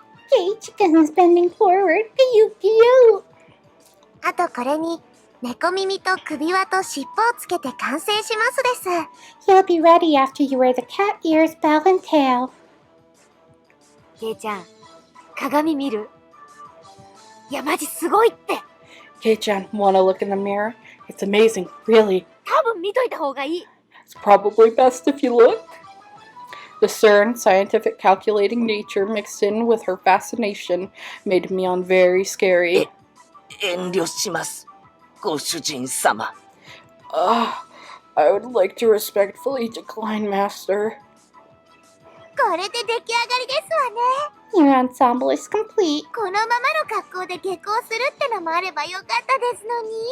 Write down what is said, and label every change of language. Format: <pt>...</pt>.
<ja>ケイチくん</ja> <en>is bending forward. Cute.</en> <ja>あとこれに猫耳と首輪と尻尾をつけて完成しますです。</ja> <en>You'll be ready after you wear the cat ears, bell and tail.</en> <ja>ケイちゃん、鏡見る？いや、マジすごいって。</ja> <en>Kei-chan, wanna look in the mirror? It's amazing, really.</en> <ja>多分見といた方がいい。</ja> <en>It's probably best if you look. The stern, scientific, calculating nature mixed in with her fascination made Mion very scary.</en> <ja>遠慮します、ご主人様。</ja> <en>I would like to respectfully decline, Master.</en> <ja>これで出来上がりですわね。</ja> <en>Your ensemble is complete.</en> <ja>このままの格好で下校するってのもあればよかったですのに。</ja>